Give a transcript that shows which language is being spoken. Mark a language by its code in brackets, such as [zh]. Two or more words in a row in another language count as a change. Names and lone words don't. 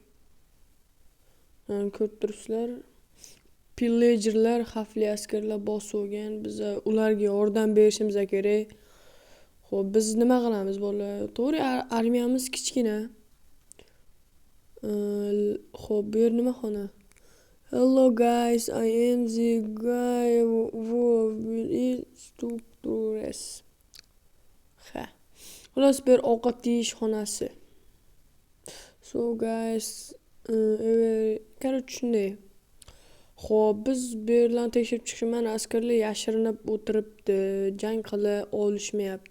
[uz] Ko'rib turibsizlar. Pillagerlar, xavfli askarlar bosib olgan. Biz ularga yordam berishimiz kerak. Xo'p, biz nima qilamiz bolalar? To'g'ri, armiyamiz kichkina. Xo'p, bu yer nima xona? [en] Hello guys, I am the guy who will eat structures. [uz] Xullas, bir ovqat yeyish xonasi. [en] So guys, [uz] короче shunday. Xo'p, biz bu yerdan tekshirib chiqishman, askarlar yashirinib o'tiribdi, jang qila olishmayapti.